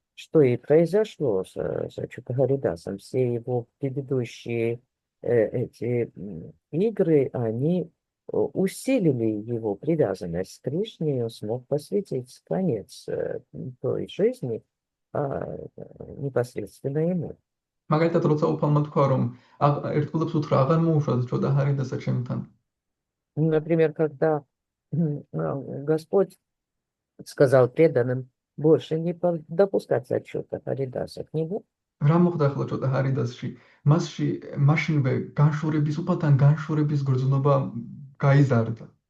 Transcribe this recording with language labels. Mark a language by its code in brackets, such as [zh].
[ru] Что и произошло с Чудо-Харидасом. Все его предыдущие эти игры, они усилили его привязанность к Кришне, и он смог посвятить конец той жизни непосредственно ему. [ka] მაგალითად, როცა უფალმა თქვა, რომ ერთგულებს უთხრა აღარ მოუშვათ ჯოდა ჰარიდასა ჩემთან. [ru] Например, когда Господь сказал преданным больше не допускать отчета Харидаса к нему, [ka] რა მოხდა ახლა ჯოდა ჰარიდასში? მაშინვე განშორების უფალთან განშორების გრძნობა გაიზარდა.